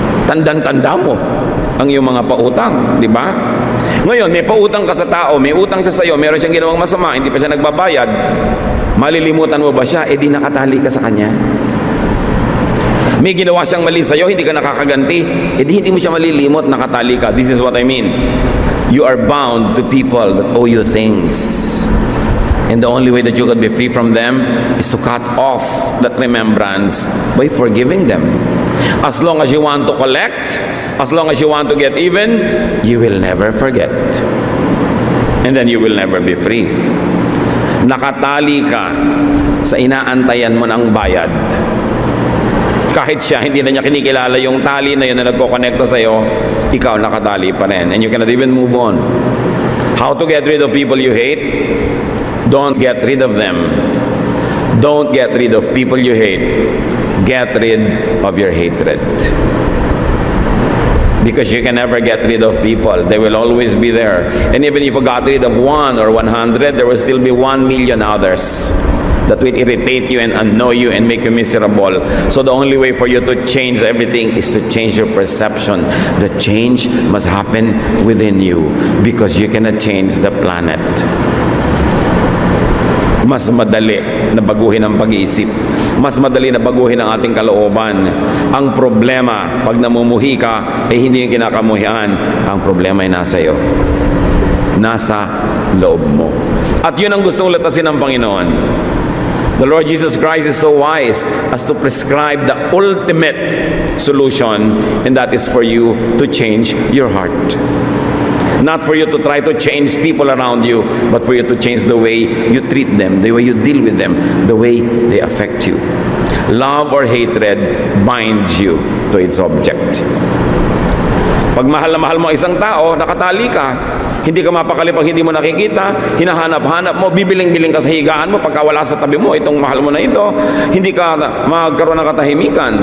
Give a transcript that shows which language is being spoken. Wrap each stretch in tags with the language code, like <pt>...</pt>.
<tl>Tandang-tanda mo ang iyong mga pautang, di ba? Ngayon, may pautang ka sa tao, may utang siya sa iyo, meron siyang ginawang masama, hindi pa siya nagbabayad, malilimutan mo ba siya? Di nakatali ka sa kanya. May ginawa siyang mali sa iyo, hindi ka nakakaganti, di hindi mo siya malilimot, nakatali ka.</tl> <en>This is what I mean. You are bound to people that owe you things. And the only way that you could be free from them is to cut off that remembrance by forgiving them. As long as you want to collect, as long as you want to get even, you will never forget. And then you will never be free.</en> <tl>Nakatali ka sa inaantayan mo ng bayad. Kahit siya, hindi na niya kinikilala yung tali na yun na nagkokonekta sa'yo, ikaw nakatali pa rin.</tl> <en>And you cannot even move on. How to get rid of people you hate? Don't get rid of them. Don't get rid of people you hate. Get rid of your hatred. Because you can never get rid of people. They will always be there. And even if you got rid of 1 or 100, there will still be 1,000,000 others that will irritate you and annoy you and make you miserable. So the only way for you to change everything is to change your perception. The change must happen within you, because you cannot change the planet.</en> <tl>Mas madali na baguhin ang pag-iisip. Mas madali na baguhin ang ating kalooban. Ang problema, pag namumuhi ka, hindi yung kinakamuhian. Ang problema ay nasa iyo. Nasa loob mo. At yun ang gustong latasin ng Panginoon.</tl> <en>The Lord Jesus Christ is so wise as to prescribe the ultimate solution, and that is for you to change your heart. Not for you to try to change people around you, but for you to change the way you treat them, the way you deal with them, the way they affect you. Love or hatred binds you to its object.</en> <tl>Pag mahal na mahal mo isang tao, nakatali ka. Hindi ka mapakali pag hindi mo nakikita, hinahanap-hanap mo, bibiling-biling ka sa higaan mo pagka wala sa tabi mo, itong mahal mo na ito, hindi ka magkaroon ng katahimikan.</tl>